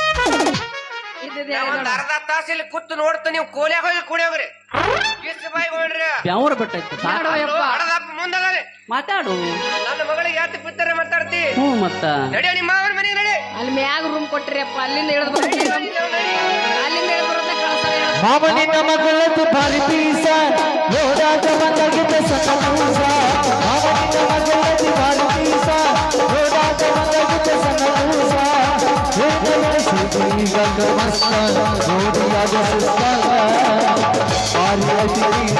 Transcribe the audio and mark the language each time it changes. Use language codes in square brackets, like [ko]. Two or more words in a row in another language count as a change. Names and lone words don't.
[kn] ಅರ್ಧ ತಾಸ ಇಲ್ಲಿ ಕೂತು ನೋಡ್ತ ನೀವು ಕೋಲ್ಯಾಗ ಹೋಗಿ ಕುಡಿಯೋಗ್ರಿ. ಯಾವ್ರ ಬಿಟ್ಟೈತಿ ಮಾತಾಡು. ನನ್ನ ಮಗಳಿಗೆ ಯಾತ ಬಿತ್ತಾರೆ ಮಾತಾಡ್ತಿ. ಮತ್ತ ನಡಿ ನಿಮ್ಮ ಮಾವನ ಮನೆಗೆ ನಡಿ. ಅಲ್ಲಿ ಮ್ಯಾಗ ರೂಮ್ ಕೊಟ್ಟಿರಪ್ಪ, ಅಲ್ಲಿಂದ ಇಳಿದು ಅಲ್ಲಿಂದ ಇಳಿದು ಬರೋದ ಕಳ್ಸ. ಮಾಮನಿನ ಮಗಳದ್ದು ಭಾರಿ ಪೀಸ ನೋಡಾಕ ಬಂದಾಗಿದ್ದ ಸಣ್ಣೂಸ. ಮಾಮನಿನ ಮಗಳದ್ದು ಭಾರಿ ಪೀಸ ನೋಡಾಕ ಬಂದಾಗಿದ್ದ ಸಣ್ಣೂಸ. ಈಗ ಮಸ್ತ ನೋಡಿಯಾಗ ಸುಸ್ತ ಭಾರಿ ಪೀಸ.